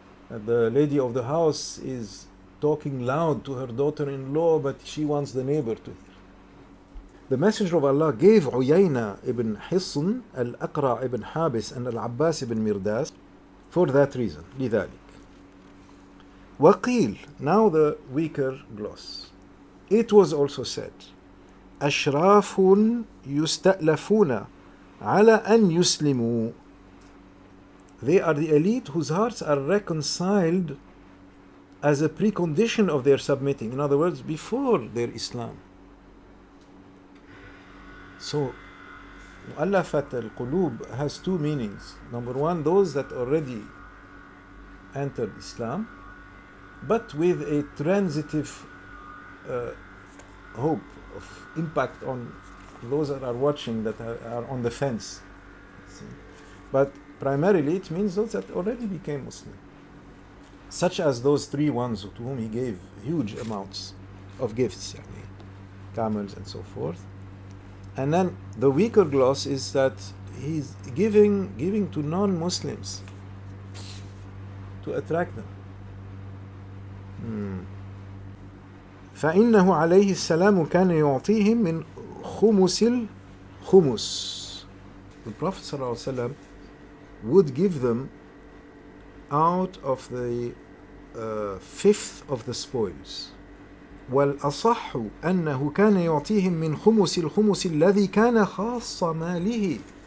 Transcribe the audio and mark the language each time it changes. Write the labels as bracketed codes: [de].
[en] That the lady of the house is talking loud to her daughter-in-law, but she wants the neighbor to hear. The Messenger of Allah gave Uyayna ibn Hisn, Al-Aqra ibn Habis, and Al-Abbas ibn Mirdas for that reason. [ar] لذلك. [en] وقيل, now the weaker gloss. It was also said, [ar] أشراف يستألفون على أن يسلموا. [en] They are the elite whose hearts are reconciled as a precondition of their submitting. In other words, before their Islam. So, mu'allafat al-qulub has two meanings. Number one, those that already entered Islam, but with a transitive hope of impact on those that are watching, that are on the fence. But primarily it means those that already became Muslim, such as those three ones to whom he gave huge amounts of gifts, camels and so forth. And then the weaker gloss is that he's giving to non-Muslims to attract them. [ar] فإنه عليه السلام كان يعطيهم من خمس الخمس. [en] The Prophet ﷺ would give them out of the fifth of the spoils. [ar] والأصح أنه كان يعطيهم من خمس الخمس الذي كان خاص ماله.